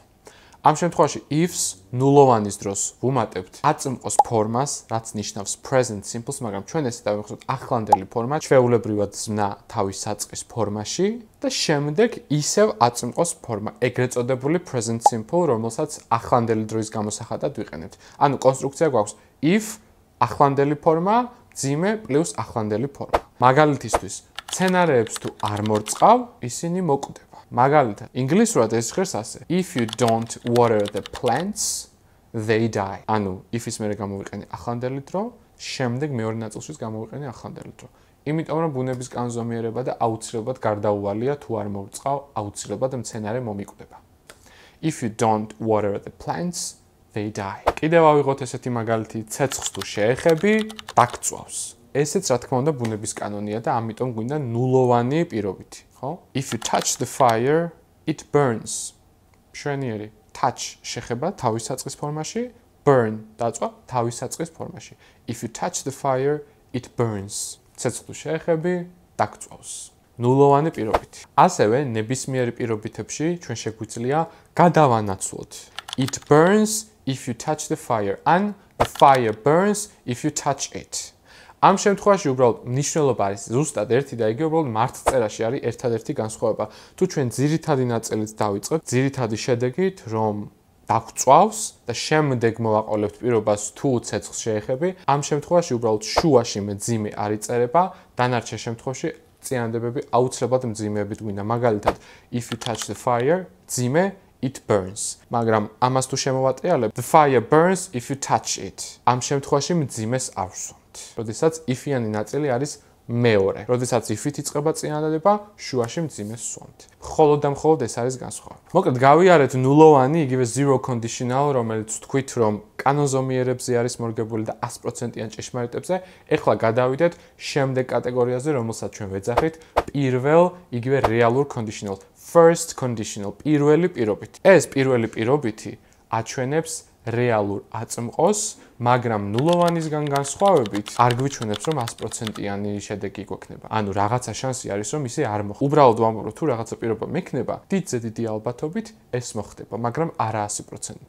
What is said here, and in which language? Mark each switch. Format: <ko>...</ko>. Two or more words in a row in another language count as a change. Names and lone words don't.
<ka>ამ შემთხვევაში ifs ნულოვანის დროს ვუმატებთ აწმყოს ფორმას, რაც ნიშნავს</ka> <en>present simple-</en> <ka>ს, მაგრამ ჩვენ ესე დავიხსნით ახლანდელი ფორმა, ჩვეულებრივად ზმნა თავის საწყის ფორმაში და შემდეგ ისევ აწმყოს ფორმა, ეგრეთ წოდებული</ka> <en>present simple,</en> <ka>რომელსაც ახლანდელი დროის გამოსახატად ვიყენებთ. ანუ კონსტრუქცია გვაქვს if ახლანდელი ფორმა, მძიმე პლუს ახლანდელი ფორმა. მაგალითისთვის, მცენარეებს თუ არ მორწყავ, ისინი მოკვდება. მაგალითად, ინგლისურად ეს ჟღერს ასე.</ka> <en>If you don't water the plants, they die.</en> <ka>ანუ if-ის მერე გამოვიყენე ახლანდელი დრო, შემდეგ მეორე ნაწილშიც გამოვიყენე ახლანდელი დრო. იმიტომ რომ ბუნების კანონზომიერება და აუცილებლად გარდაუვალია თუ არ მორწყავ, აუცილებლად მცენარე მომიკვდება.</ka> <en>If you don't water the plants, they die.</en> <ka>კიდევ ავიღოთ ესეთი მაგალითი, ცეცხლს თუ შეეხები, დაგწვავს. ესეც რა თქმა უნდა ბუნების კანონია და ამიტომ გვინდა ნულოვანი პირობითი.</ka> <en>If you touch the fire, it burns.</en> <ka>შვენიერი. Touch შეხება თავის საწყის ფორმაში, burn დაწვა თავის საწყის ფორმაში.</ka> <en>If you touch the fire, it burns.</en> <ka>ცეცხლს შეეხები, დაგწვავს. ნულოვანი პირობითი. ასევე ნებისმიერი პირობითებში ჩვენ შეგვიძლია გადავანაცვლოთ.</ka> <en>It burns if you touch the fire and the fire burns if you touch it.</en> <ka>ამ შემთხვევაში უბრალოდ მნიშვნელობა არის ზუსტად ერთი და იგივე, უბრალოდ მართლწერაში არის ერთადერთი განსხვავება. თუ ჩვენ ძირითადი ნაწილით დავიწყებთ, ძირითადი შედეგით, რომ დაგწვავს და შემდეგ მოვაყოლებთ პირობას თუ ცეცხლს შეეხები, ამ შემთხვევაში უბრალოდ შუაში მძიმე არ იწერება, დანარჩენ შემთხვევაში წინადადებები აუცილებლად მძიმეებით გვინდა. მაგალითად,</ka> <en>if you touch the fire, მძიმე it burns.</en> <ka>მაგრამ ამას თუ შემოვატრიალებ,</ka> <en>the fire burns if you touch it.</en> <ka>ამ შემთხვევაში მძიმეს არ ვსვამთ. როდესაც if-იანი ნაწილი არის მეორე. როდესაც if-ით იწყება წინადადება, შუაში მძიმეს ვსვამთ. მხოლოდ და მხოლოდ ეს არის განსხვავება. მოკლედ გავიარეთ ნულოვანი, იგივე</ka> <en>zero conditional,</en> <ka>რომელიც თქვით რომ კანონზომიერებზე არის მორგებული და 100%-იან ჭეშმარიტებზე. ეხლა გადავიდეთ შემდეგ კატეგორიაზე, რომელსაც ჩვენ ვეძახით პირველ, იგივე რეალურ conditional.</ka> <en>First conditional,</en> <ka>პირველი პირობითი. ეს პირველი პირობითი აჩვენებს რეალურ აწმყოს, მაგრამ ნულოვანისგან განსხვავებით არ გვიჩვენებს რომ 100%-იანი შედეგი გვექნება. ანუ რაღაცა შანსი არის რომ ისე არ მოხდება. უბრალოდ ვამბობ თუ რაღაცა პირობა მექნება, დიდზე დიდი ალბათობით ეს მოხდება, მაგრამ არა 100%.</ka>